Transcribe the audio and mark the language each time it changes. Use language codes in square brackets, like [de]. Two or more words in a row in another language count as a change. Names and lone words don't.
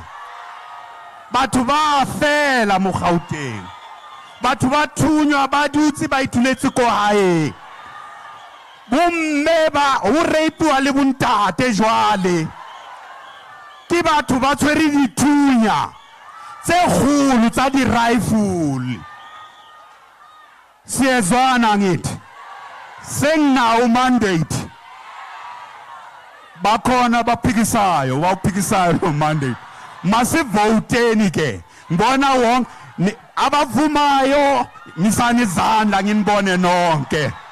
[st] Batho ba fela mo Gauteng. Batho ba thunywa ba dutse ba ituletse ko hae. Bomme ba o reipiwa le bontate jwale. Ke batho ba tshwere dithunya tse kgolo tsa di rifle. [zu] Siyezwana ngithi. Senginawo mandate. Bakhona baphikisayo, baphikisayo lo mandate. Masivoteni ke. Ngibona wonke abavumayo ngisani izandla nginibone nonke.